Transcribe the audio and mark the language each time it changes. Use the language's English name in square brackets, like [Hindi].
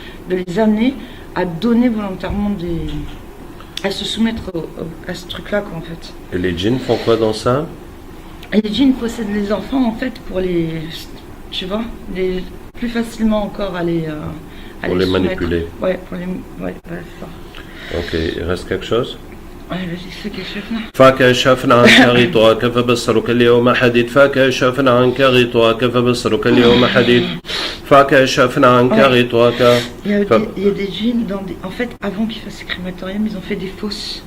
[French] De les amener à donner volontairement à se soumettre à ce truc-là, quoi, en fait. Et les djinns font quoi dans ça? Et les djinns possèdent les enfants, en fait, pour les, tu vois, plus facilement encore à les Pour les manipuler. Ouais, c'est ça. Ok, il reste quelque chose? Ouais, vas-y, fais quelque chose, là. [Arabic] فكشفنا عنك غطاءك فبصرك اليوم حديد فكشفنا عنك غطاءك فبصرك اليوم حديد فكشفنا عنك غطاءك. [French] Il y a des djinns, en fait, avant qu'ils fassent les crématoriums, ils ont fait des fosses.